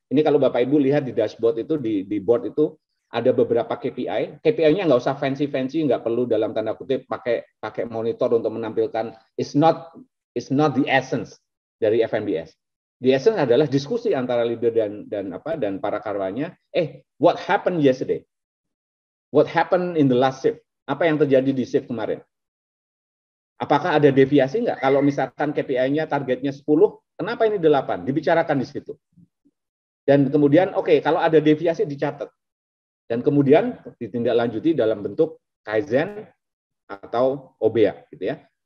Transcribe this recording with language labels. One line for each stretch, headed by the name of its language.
Indonesian: Ini kalau Bapak Ibu lihat di dashboard itu, di board itu ada beberapa KPI. KPI-nya nggak usah fancy-fancy, nggak perlu dalam tanda kutip pakai monitor untuk menampilkan.
English: It's not the essence
Indonesian: dari FNBS.
English: The essence
Indonesian: adalah diskusi antara leader dan para karyawannya.
English: What happened yesterday? What happened in the last shift?
Indonesian: Apa yang terjadi di shift kemarin? Apakah ada deviasi nggak? Kalau misalkan KPI-nya targetnya 10, kenapa ini 8? Dibicarakan di situ. Dan kemudian, kalau ada deviasi dicatat. Dan kemudian ditindaklanjuti dalam bentuk Kaizen atau Obeya. Gitu ya.